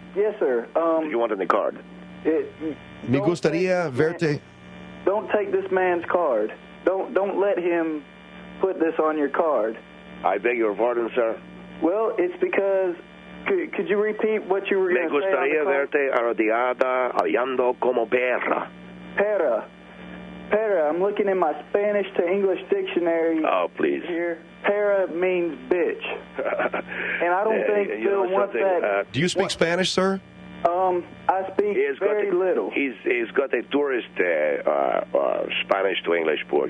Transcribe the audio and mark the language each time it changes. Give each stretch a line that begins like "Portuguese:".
English: Yes, sir. Do you want any card?
Spanish: Me gustaría verte.
English: Don't take this man's card. Don't let him put this on your card. I beg your pardon, sir. Well, it's because... Could you repeat what you were going to say?
Spanish: Me gustaría verte arrodillada, hablando como perra. Perra. Perra.
English: I'm looking in my Spanish to English dictionary. Oh, please. Here. Perra means bitch. And I don't think Phil wants that. Do you speak Spanish, sir? I speak very little. He's got a tourist Spanish to English book.